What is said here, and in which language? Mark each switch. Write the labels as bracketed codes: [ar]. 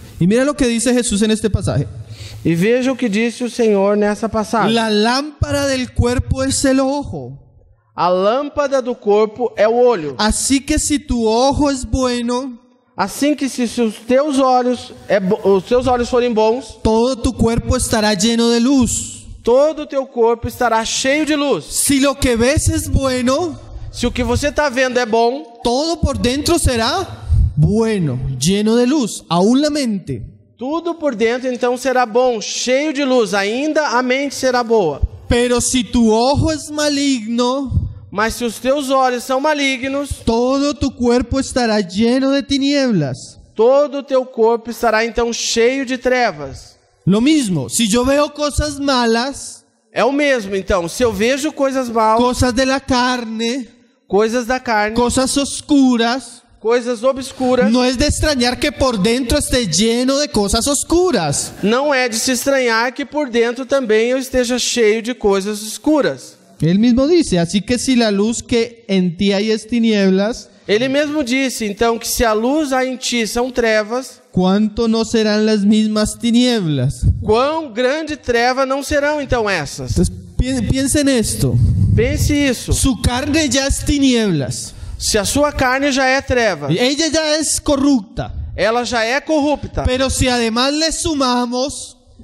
[es] Y mira lo que dice Jesús en este pasaje. [pt] E veja o que disse o Senhor nessa passagem. [es] La lámpara del cuerpo es el ojo. [pt] A lâmpada do corpo é o olho. [es] Así que si tu ojo es bueno, [pt] Assim que se os teus olhos os teus olhos forem bons, [es] todo tu cuerpo estará lleno de luz. [pt] todo o teu corpo estará cheio de luz. [es] Si lo que ves es bueno, [pt] Se o que você está vendo é bom, [es] todo por dentro será bueno, lleno de luz, aún la mente. [pt] tudo por dentro então será bom, cheio de luz. Ainda a mente será boa. [es] Pero si tu ojo es maligno, [pt] Mas se os teus olhos são malignos, [es] todo tu cuerpo estará lleno de tinieblas. [pt] todo o teu corpo estará então cheio de trevas. [es] Lo mismo, si yo veo cosas malas, [pt] É o mesmo, então, se eu vejo coisas mal, [es] cosas de la carne, [pt] coisas da carne, [es] cosas oscuras, [pt] coisas obscuras, [es] no es de extrañar que por dentro esté lleno de cosas oscuras. [pt] não é de se estranhar que por dentro também eu esteja cheio de coisas escuras. [es] Él mismo dice, así que si la luz que en ti hay es tinieblas, [pt] Ele mesmo disse, então, que se a luz há em ti são trevas, [es] ¿cuánto no serán las mismas tinieblas? [pt] quão grande treva não serão, então, essas? [es] Entonces, piensen esto. [pt] Pense isso. [es] Su carne ya es tinieblas. [pt] Se a sua carne já é treva, [es] Ella ya es corrupta. [pt] ela já é corrupta. [es] Pero si además le sumamos,